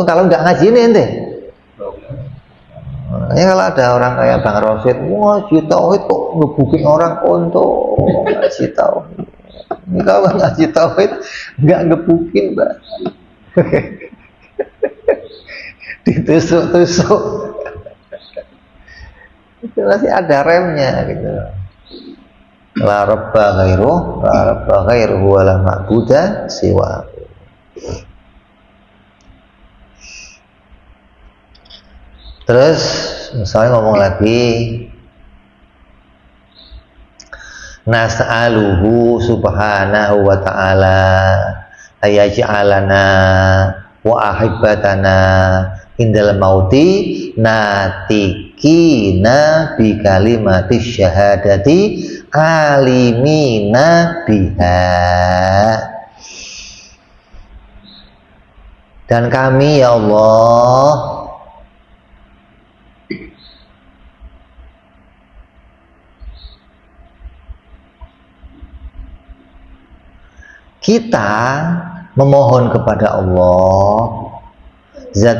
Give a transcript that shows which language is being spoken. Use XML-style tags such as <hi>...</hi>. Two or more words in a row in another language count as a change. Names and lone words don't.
<id>Kalau nggak ngaji ini ente. Makanya kalau ada orang kayak Bang Rosid, wah ngaji tauhid kok ngebukin orang untung, ngaji tauhid. Ini kalau ngaji tauhid nggak ngebukin, Mbak. Ditusuk-tusuk. Itu masih ada remnya gitu.</id> <ar>لا رب غيره، لا رب غيره ولا معبود سوى.</ar> <id>Terus misalnya ngomong lagi,</id> <ar>نسأله سبحانه وتعالى أن يجعلنا وأحبتنا عند الموت ناطقين بكلمة الشهادة عالمين بها.</ar> <id>Dan kami ya Allah kita memohon kepada Allah Zat</id>